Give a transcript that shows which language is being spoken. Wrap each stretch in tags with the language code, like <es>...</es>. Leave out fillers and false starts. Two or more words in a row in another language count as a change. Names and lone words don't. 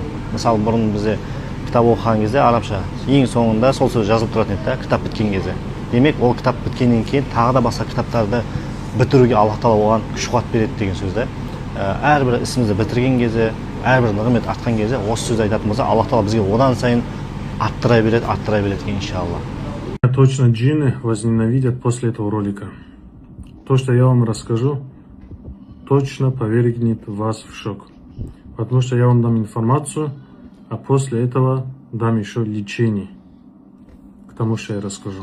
<kk>Мысалы бұрын бізде кітап оқыған кезде арабша ең соңында сол сөз жазылып тұратын еді, кітап біткен кезде. Демек, ол кітап біткеннен кейін тағы да басқа кітаптарды бітіруге Аллах Тағала оған күш-қуат береді деген сөзді. Әрбір ісімізді бітірген кезде, әрбір нығмет артқан кезде осы сөзді айтатын болса, Аллах Тағала бізге одан сайын арттыра береді екен, иншаллах.</kk> <ru>Точно джинны возненавидят после этого ролика. То, что я вам расскажу, точно повергнет вас в шок. Потому что я вам дам информацию, а после этого дам еще лечение к тому, что я расскажу.</ru>